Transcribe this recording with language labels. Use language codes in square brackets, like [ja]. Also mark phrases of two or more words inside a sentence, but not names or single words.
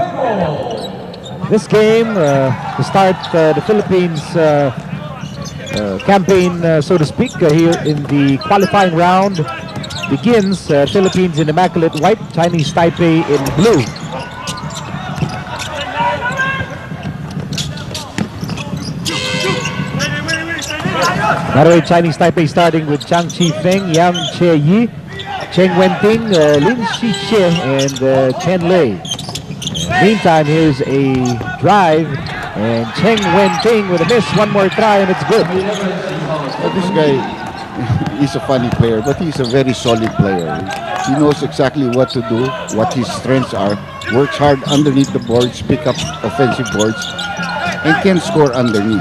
[en] This game to start the Philippines campaign, so to speak, here in the qualifying round begins. Philippines in immaculate white, Chinese Taipei in blue. By the way, Chinese Taipei starting with Chang Chi Feng, Yang Che Yi, Cheng Wenting, Lin Shi Che, and Chen Lei. Meantime, here's a drive, and Cheng Wenting with a miss. One more try, and it's good. This guy is a funny player, but he's a very solid player. He knows exactly what to do, what his strengths are, works hard underneath the boards, pick up offensive boards, and can score underneath.